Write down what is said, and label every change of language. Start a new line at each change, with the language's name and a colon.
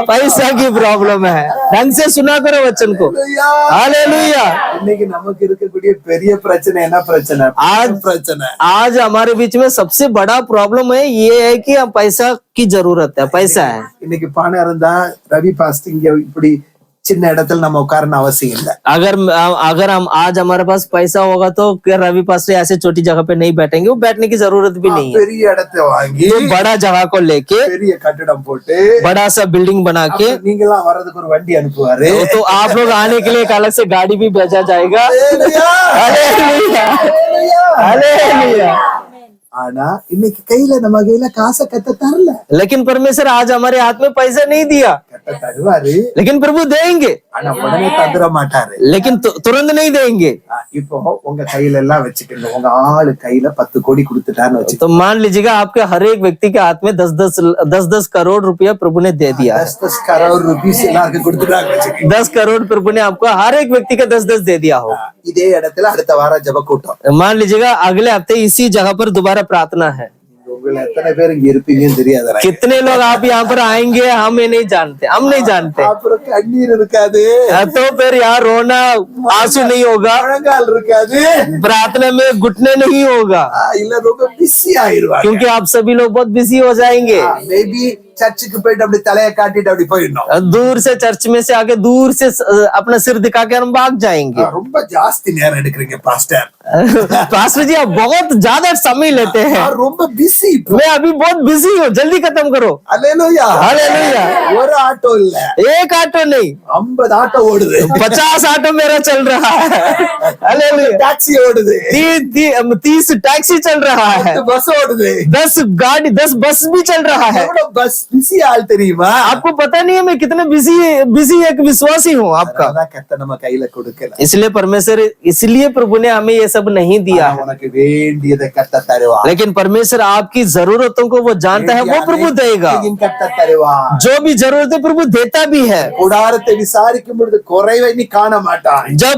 Hindi: पैसा की प्रॉब्लम है, ढंग से सुना करो वचन को। हालेलुया।
Tamil: இன்னைக்கு நமக்கு இருக்கக்கூடிய பெரிய பிரச்சனை என்ன பிரச்சனை?
Hindi: आज
Tamil: பிரச்சனை.
Hindi: आज हमारे बीच में सबसे बड़ा प्रॉब्लम है ये है कि हम पैसा की जरूरत है, पैसा है।
Tamil: இன்னைக்கு பணம் இருந்தா ரவி பாஸ்ட் இங்க இப்படி சின்ன இடத்துல நம்ம உட்காரணும் அவசியம் இல்ல.
Hindi: अगर हम आज हमारे पास पैसा होगा तो क्या रवि पास ऐसे छोटी जगह पे नहीं बैठेंगे? वो बैठने की जरूरत भी नहीं है।
Tamil: பெரிய இடத்தை வாங்கி
Hindi: तो बड़ा जगह को लेके
Tamil: பெரிய கட்டிடம் போட்டு
Hindi: बड़ा सा बिल्डिंग बना के
Tamil: நீங்க எல்லாம் வர்றதுக்கு ஒரு வண்டி அனுப்புவாரு.
Hindi: तो आप लोग आने के लिए एक अलग से गाड़ी भी भेजा जाएगा। हालेलुया। हालेलुया।
Tamil: ஆனா இன்னைக்கு நம்ம கையில காசை கத்த தரல.
Hindi: लेकिन परमेश्वर आज हमारे हाथ में पैसा नहीं दिया,
Tamil: கத்த தருவாரு.
Hindi: लेकिन प्रभु देंगे,
Tamil: ஆனா உடனே தந்துட மாட்டாரு.
Hindi: लेकिन तुरंत नहीं देंगे।
Tamil: இப்போ உங்க கையில எல்லாம் வச்சுக்கோங்க. உங்க ஆளு கையில 10 கோடி கொடுத்துட்டான்னு வச்சுக்கோங்க.
Hindi: तो मान लीजिएगा आपके हर एक व्यक्ति के हाथ में 10 करोड़ रुपया प्रभु ने दे दिया। 10 करोड़ रुपीस
Tamil: எல்லாருக்கும் கொடுத்துட்டாங்க வச்சுக்கோங்க.
Hindi: 10 करोड़ प्रभु ने आपको हर एक व्यक्ति का 10 दे दिया हो।
Tamil: இதே இடத்துல அடுத்த வாரம் ஜெப கூட்டம்.
Hindi: मान लीजिएगा अगले हफ्ते इसी जगह पर दोबारा प्रार्थना है।
Tamil: உங்களை எத்தனை பேர் இங்க இருப்பீங்கன்னு தெரியாது.
Hindi: कितने लोग आप यहाँ पर आएंगे हमें नहीं जानते, हम नहीं जानते।
Tamil: அப்புறம் கண்ணீர் இருக்காது,
Hindi: तो फिर यहाँ रोना आंसू नहीं होगा,
Tamil: முழங்கால் இருக்காது,
Hindi: प्रार्थना में घुटने नहीं होगा,
Tamil: இல்ல ரொம்ப பிஸி ஆயிருவாங்க.
Hindi: क्योंकि आप सभी लोग बहुत बिजी हो जाएंगे।
Tamil: மேபி சர்ச்சுக்கு போயிட்டு அப்படி தலையை காட்டிட்டு அப்படி போயிடணும்.
Hindi: दूर से चर्च में से आके दूर से अपना सिर दिखा के हम भाग जाएंगे।
Tamil: ரொம்ப ஜாஸ்தி நேரம் எடுக்கிறீங்க பாஸ்டர்.
Hindi: पास्टर जी आप बहुत ज्यादा समय लेते हैं,
Tamil: ரொம்ப பிஸி.
Hindi: मैं अभी बहुत बिजी हूँ, जल्दी खत्म करो।
Tamil: அல்லேலூயா.
Hindi: हालेलुया।
Tamil: ஒரு ஆட்டோ இல்ல,
Hindi: एक ऑटो नहीं,
Tamil: 50 ஆட்டோ ஓடுது.
Hindi: 50 ऑटो मेरा चल रहा है। हालेलुया।
Tamil: டாக்ஸி ஓடுது,
Hindi: 30 टैक्सी चल रहा है,
Tamil: பஸ் ஓடுது.
Hindi: 10 गाड़ी 10 बस भी चल रहा है।
Tamil: எவ்வளவு பஸ் பிஸி ஆள் தெரியுமா?
Hindi: आपको पता नहीं है मैं कितने बिजी एक विश्वासी हूँ आपका।
Tamil: அதனாலதான் கர்த்தர் நம்ம கையில கொடுக்கல.
Hindi: इसलिए परमेश्वर, इसलिए प्रभु ने हमें ये सब नहीं दिया है।
Tamil: உனக்கு வேண்டியதை கர்த்தர் தருவார்.
Hindi: लेकिन परमेश्वर आपकी जरूरतों को वो जानता है, वो प्रभु देगा।
Tamil: கர்த்தர் தருவார்.
Hindi: जो भी जरूरत है प्रभु देता भी है।
Tamil: கூடாரத்தை விசாரிக்கும் பொழுது குறைவை நீ காண மாட்டாய்.